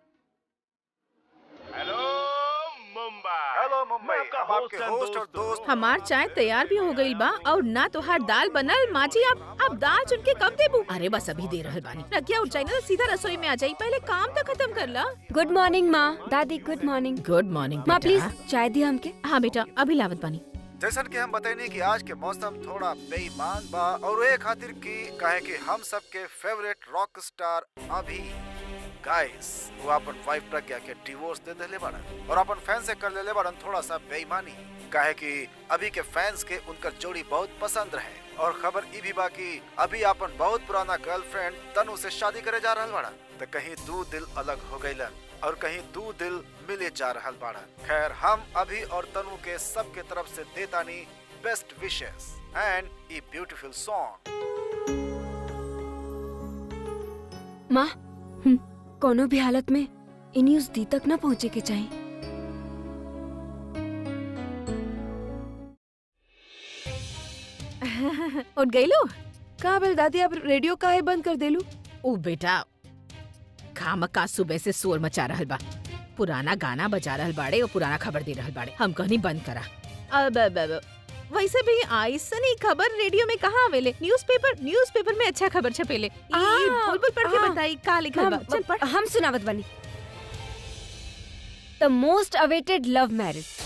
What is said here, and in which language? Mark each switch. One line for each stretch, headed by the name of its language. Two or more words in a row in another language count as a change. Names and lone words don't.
Bhojpuri: हेलो मुंबई, अब आपके होस्ट और दोस्त। हमार चाय तैयार भी हो गई बा और ना तोहार दाल बनल। माँ जी अब दाल चुन के कब देबू? अरे बस अभी दे रहल बानी। रखिया उठ जाई ना तो सीधा रसोई में आ जाई, पहले काम तो खत्म कर ला।
English: good morning maa. Dadi good morning. good morning
Bhojpuri: माँ प्लीज चाय दी हमके। हाँ बेटा अभी लावत बानी। जैसन कि हम बताइनी कि आज के मौसम थोड़ा बेईमान बा और ये खातिर की कहे कि हम सबके फेवरेट
English: rock star
Bhojpuri: अभी गाइस वो अपन वाइफ प्रज्ञा के डिवोर्स दे देले बाड़न और अपन फैन से कर लेले बाड़न थोड़ा सा बेईमानी। कहे कि अभी के फैंस के उनकर जोड़ी बहुत पसंद रहे और खबर ई भी बा कि अभी अपन बहुत पुराना गर्लफ्रेंड तनु से शादी करे जा रहल बाड़न, तो कहीं दो दिल अलग हो गइलन और कहीं दो दिल मिले जा रहल बाड़न। खैर हम अभी और तनु के सब के तरफ से देतानी
English: best wishes and a beautiful song.
Bhojpuri: माँ कोनो भी हालत में इ न्यूज़ दी तक न पहुँचे के चाहिए। उठ गईलू? का बेल दादी अब रेडियो काहे बंद कर देलू? ओ बेटा खामका सुबह से शोर मचा रहल बा, पुराना गाना बजा रहल बाड़े और पुराना खबर दे रहल बाड़े। हम कहनी बंद करा। अब वैसे भी ऐसनी खबर रेडियो में कहाँ आवेले? न्यूज़पेपर में अच्छा खबर छपेले। बोल पढ़ के बताई का लिखल बा। चल पढ़। हम सुनावत बनी।
English: the most awaited love marriage.